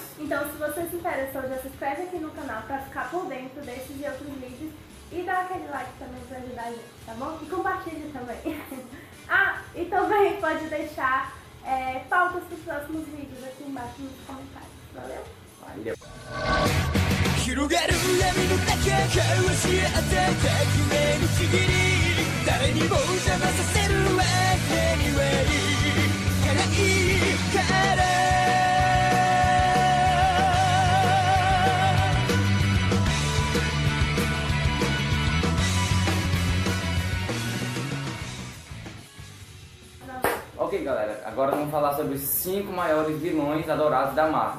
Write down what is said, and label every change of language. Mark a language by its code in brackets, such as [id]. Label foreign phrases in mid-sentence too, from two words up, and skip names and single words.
[pt] Então, se você se interessou, já se inscreve aqui no canal para ficar por dentro desses e outros vídeos e dá aquele like também para ajudar a gente, tá bom? E compartilhe também. E também pode deixar pautas para os próximos vídeos aqui embaixo nos comentários. Valeu? Valeu! [ja] 広がる闇の中交わし合って革命のちぎり誰にも邪魔させるわけにはいかないから [pt] Ok galera, agora vamos falar sobre os 5 maiores vilões adorados da Marvel.